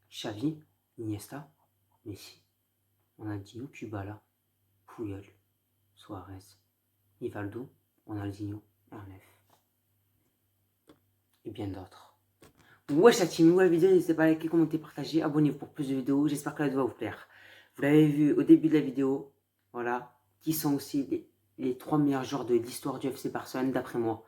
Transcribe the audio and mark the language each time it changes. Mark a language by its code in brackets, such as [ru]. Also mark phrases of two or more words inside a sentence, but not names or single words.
[fr] Xavi, Iniesta, Messi. Ronaldinho, Kubala, Puyol, Suarez, Rivaldo, Ronaldinho, R9. Et bien d'autres. Wesh la team, la vidéo, n'hésitez pas à liker, commenter, partager, abonnez-vous pour plus de vidéos. J'espère que la vidéo va vous plaire. Vous l'avez vu au début de la vidéo, voilà, qui sont aussi les 3 meilleurs joueurs de l'histoire du FC Barcelone d'après moi.